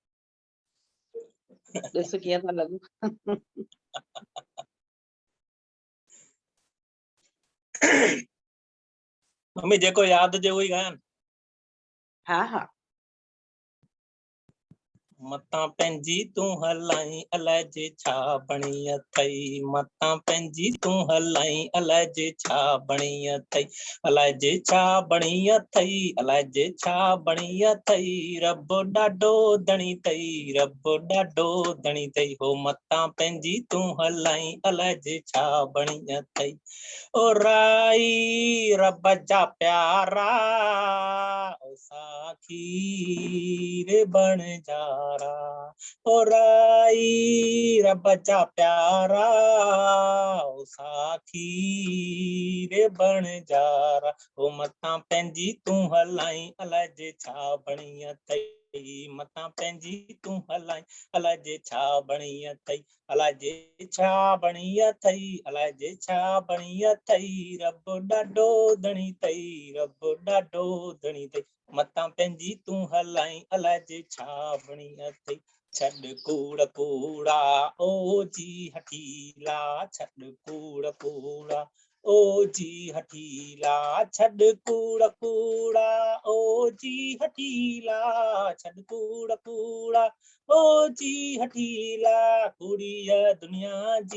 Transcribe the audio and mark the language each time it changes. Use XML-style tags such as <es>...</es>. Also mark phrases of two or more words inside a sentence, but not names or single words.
<hi>जैसे किया था लगू।</hi> <sd>मम्मी जेको याद जे वही गायन। हाँ हाँ। मतां पंहिंजी तूं हलाई अलाए जे छा बणी अथई मतां पंहिंजी तूं हलाई अलाए जे छा बणी अथई अलाए जे छा बणी अथई अलाए जे छा बणी अथई रब ॾाढो धणी अथई रब ॾाढो धणी अथई हो मतां पंहिंजी तूं हलाई अलाए जे छा बणी अथई ओ राई रब जा प्यारा ओ साखी रे बणजारा ओ राई रब जा प्यारा ओ साखी रे बणजारा ओ मतां पंहिंजी तूं हलाई अलाए जे छा बणी अथई मतां पंहिंजी तूं हलाई अलाए जे छा बणी अथई अलाए जे छा बणी अथई अलाए जे छा बणी अथई रब ॾाढो धणी अथई रब ॾाढो धणी अथई मतां पंहिंजी तूं हलाई अलाए जे छा बणी अथई छॾ कूड़ कूड़ा ओ जी हठीला छॾ कूड़ कूड़ा ओ जी हठीला छॾ कूड़ कूड़ा ओ जी हठीला छॾ कूड़ कूड़ा ओ जी हठीला कुड़ीअ दुनिया</sd>